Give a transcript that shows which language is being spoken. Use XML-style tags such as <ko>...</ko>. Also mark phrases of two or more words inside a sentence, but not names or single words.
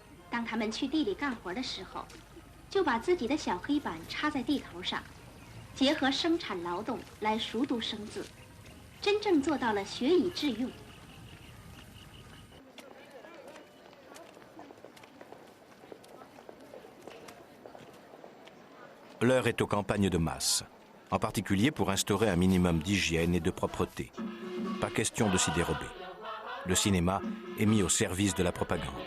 <zh>当他们去地里干活的时候，就把自己的小黑板插在地头上，结合生产劳动来熟读生字，真正做到了学以致用。</zh> <fr>L'heure est aux campagnes de masse, en particulier pour instaurer un minimum d'hygiène et de propreté. Pas question de s'y dérober. Le cinéma est mis au service de la propagande.</fr>